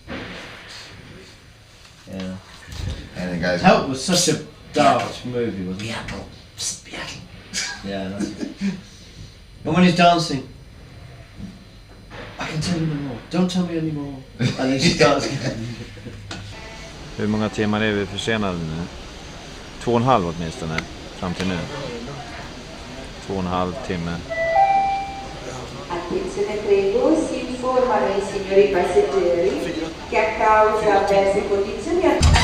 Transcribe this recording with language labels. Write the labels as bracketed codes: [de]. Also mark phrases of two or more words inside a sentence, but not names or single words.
[en] Yeah. And the guys. Help was such a dark movie, wasn't it? Beatle. Yeah, that's it. And when he's dancing, I can tell you no more. Don't tell me anymore. And then she starts. [sv] Hur många timmar är vi försenade nu? 2,5 åtminstone, fram till nu. 2,5 timme. [it] Attenzione prego, si informano i signori passeggeri che a causa avverse condizioni